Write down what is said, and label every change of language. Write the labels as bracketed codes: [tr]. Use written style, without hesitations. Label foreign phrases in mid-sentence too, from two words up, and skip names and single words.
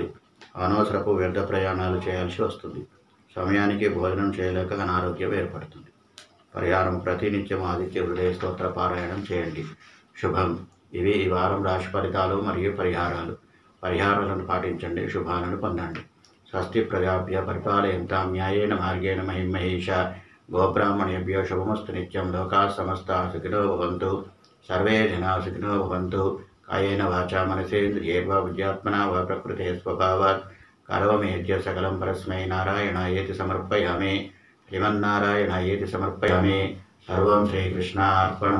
[te] అనవసరపు వ్యర్థ ప్రయాణాలు చేయాల్సి వస్తుంది. సమయానికి భోజనం చేయలేక అనారోగ్యం ఏర్పడుతుంది. పరిహారం ప్రతినిత్యం ఆదిత్య హృదయ స్తోత్ర పారాయణం చేయండి. శుభం. ఇవి ఈ వారం రాశి ఫలితాలు మరియు పరిహారాలను పాటించండి. శుభాలను పొందండి. [sa] స్వస్తి ప్రజాభ్య పరిపాలయంతాం న్యాయేన మార్గేణ మహిమహేష గోబ్రాహ్మణేభ్యో శుభమస్తు నిత్యం. లోకా సమస్తా సుఖినో భవంతు. సర్వే జనా సుఖినో భవంతు. కాయేన వాచా మనసేంద్రియైర్వా బుద్ధ్యాత్మనా వా ప్రకృతే స్వభావాత్ కరోమేద్య సకలం పరస్మై నారాయణాయేతి సమర్పయామి. శ్రీమన్నారాయణాయేతి సమర్పయామి. సర్వం శ్రీకృష్ణార్పణమస్తు.